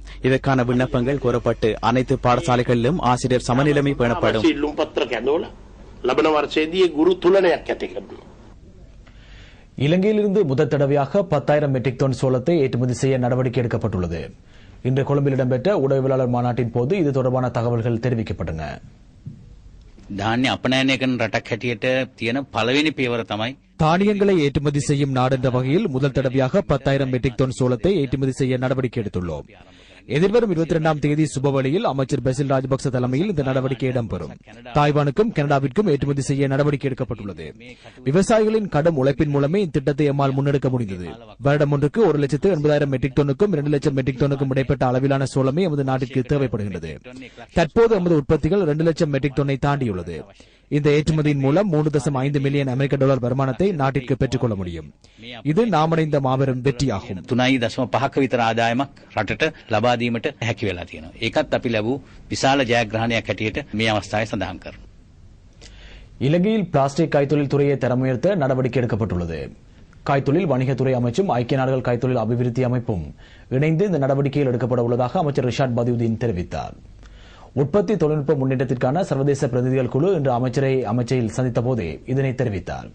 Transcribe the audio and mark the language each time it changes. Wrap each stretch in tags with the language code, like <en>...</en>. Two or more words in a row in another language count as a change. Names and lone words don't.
<ta>இதற்கான விண்ணப்பங்கள் கோரப்பட்டு அனைத்து பாடசாலைகளிலும் ஆசிரியர் சமநிலைமை பேணப்படும். இலங்கையிலிருந்து முதல் தடவையாக 10,000 மெட்ரிக் டன் சோளத்தை ஏற்றுமதி செய்ய நடவடிக்கை எடுக்கப்பட்டுள்ளது. இன்று கொழும்பில் இடம்பெற்ற உடவியலாளர் மாநாட்டின் போது இது தொடர்பான தகவல்கள் தெரிவிக்கப்பட்டன.</ta> <si>ධාන්‍ය අපනයනය කරන රටක් හැටියට තියෙන පළවෙනි පියවර තමයි</si> <ta>தானியங்களை ஏற்றுமதி செய்யும் நாடு என்ற வகையில் முதல் தடவையாக 10,000 மெட்ரிக் டன் சோளத்தை ஏற்றுமதி செய்ய நடவடிக்கை எடுத்துள்ளோம். எதிர்வரும் 22ஆம் தேதி சுபவெளியில் அமைச்சர் பெசில் ராஜபக்ச தலைமையில் இந்த நடவடிக்கை இடம்பெறும். தாய்வானுக்கும் கனடாவிற்கும் ஏற்றுமதி செய்ய நடவடிக்கை எடுக்கப்பட்டுள்ளது. விவசாயிகளின் கடும் உழைப்பின் மூலமே இத்திட்டத்தை எம்மால் முன்னெடுக்க முடிந்தது. வருடம் ஒன்றுக்கு 1,80,000 மெட்ரிக் டன்னுக்கும் 2,00,000 மெட்ரிக் டன்னுக்கும் இடைப்பட்ட அளவிலான சோளமே எமது நாட்டிற்கு தேவைப்படுகின்றது. தற்போது எமது உற்பத்திகள் 2,00,000 மெட்ரிக் டன்னை தாண்டியுள்ளது. இந்த ஏற்றுமதியின் மூலம் 3.5 மில்லியன் அமெரிக்க டாலர் வருமானத்தை நாட்டிற்கு பெற்றுக் கொள்ள முடியும். இது நாமடைந்த மாபெரும் வெற்றியாகும்.</ta> <si>3.5ක විතර ආදායමක් රටට ලබා දීමට හැකි වෙලා තියෙනවා. ඒකත් අපි ලැබූ විශාල ජයග්‍රහණයක් හැටියට මේ අවස්ථාවේ සඳහන් කරනවා.</si> <ta>இலங்கையில் பிளாஸ்டிக் கைத்தொழில் துறையை தரமுயர்த்த நடவடிக்கை எடுக்கப்பட்டுள்ளது. கைத்தொழில் வணிகத்துறை அமைச்சும் ஐக்கிய நாடுகள் கைத்தொழில் அபிவிருத்தி அமைப்பும் இணைந்து இந்த நடவடிக்கையில் எடுக்கப்பட உள்ளதாக அமைச்சர் ரிஷாட் பதியுதீன் தெரிவித்தார். உற்பத்தி தொழில்நுட்ப முன்னேற்றத்திற்கான சர்வதேச பிரதிநிதிகள் குழு இன்று அமைச்சரை அமைச்சையில் சந்தித்த போதே இதனை தெரிவித்தார்.</ta>